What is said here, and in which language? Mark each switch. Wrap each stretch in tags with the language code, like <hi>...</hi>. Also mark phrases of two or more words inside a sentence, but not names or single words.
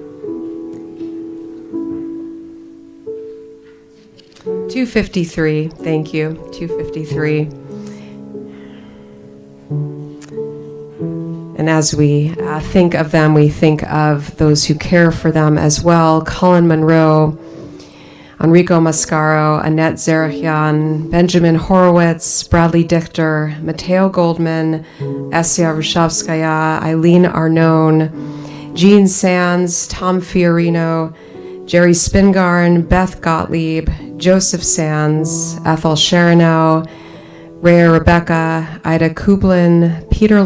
<en>253, thank you, 253. And as we think of them, we think of those who care for them as well. Colin Monroe, Enrico Mascaro, Annette Zerachian, Benjamin Horowitz, Bradley Dichter, Mateo Goldman, Essia Rushavskaya, Eileen Arnone, Jean Sands, Tom Fiorino, Jerry Spingarn, Beth Gottlieb, Joseph Sands, Ethel Sharanow, Rhea Rebecca, Ida Kublin, Peter</en>